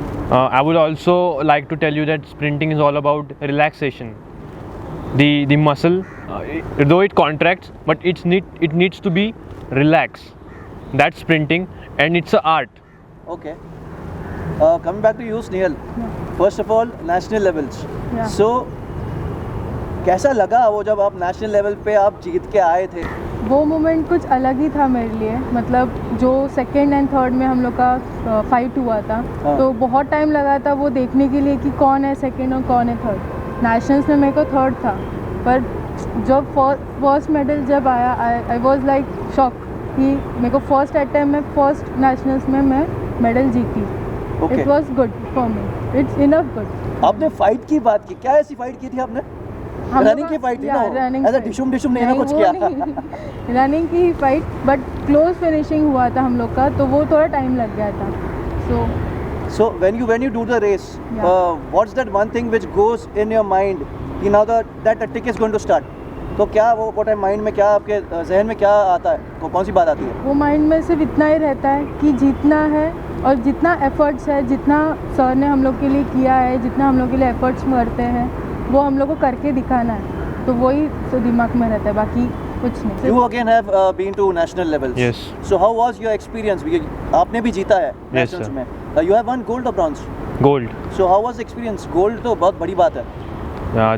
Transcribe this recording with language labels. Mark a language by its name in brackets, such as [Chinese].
[English] I would also like to tell you that sprinting is all about relaxation. The muscle, though it contracts, but it needs to be relaxed. That's sprinting, and it's an art. Okay. Coming back to you, Snehal. First of all, national levels. Yeah. [Hindi] So कैसा लगा वो जब आप national level पे आप जीत के आए थे? वो मोमेंट कुछ अलग ही था मेरे लिए. मतलब जो सेकंड एंड थर्ड में हम लोग का फाइट हुआ था तो बहुत टाइम लगा था वो देखने के लिए कि कौन है सेकंड और कौन है थर्ड. नेशनल्स में मेरे को थर्ड था, पर जब फर्स्ट मेडल जब आया [English] I was like shock [Hindi] कि मेरे को फर्स्ट अटेम्प्ट में फर्स्ट नेशनल्स में मैं मेडल जीती. [English] Okay. It was good for me. It's enough good. [Hindi] आपने फाइट की बात की, क्या ऐसी फाइट की थी आपने? रनिंग की फाइट थी ना? रनिंग ऐसा डिशुम नहीं ना कुछ किया? रनिंग की फाइट, बट क्लोज फिनिशिंग हुआ था हम लोग का तो वो थोड़ा टाइम लग गया था. [English] So when you do the race, what's that one thing which goes in your mind कि now that the tick is going to start? [Hindi] तो क्या वो टाइम माइंड में क्या आपके जहन में क्या आता है? कौन सी बात आती है? वो माइंड में सिर्फ इतना ही रहता है कि जीतना है और जितना एफर्ट्स है, जितना सर ने हम लोग के लिए किया है, जितना हम लोग के लिए एफर्ट्स करते हैं वो हम लोग को करके दिखाना है. तो वही तो दिमाग में रहता है, बाकी कुछ नहीं. [English] You again have been to national levels. Yes. So how was your experience? [Hindi] आपने भी जीता है [English] Yes, nationals sir. [Hindi] में. [English] You have won gold or bronze? Gold. So how was the experience? [Hindi] Gold तो बहुत बड़ी बात है.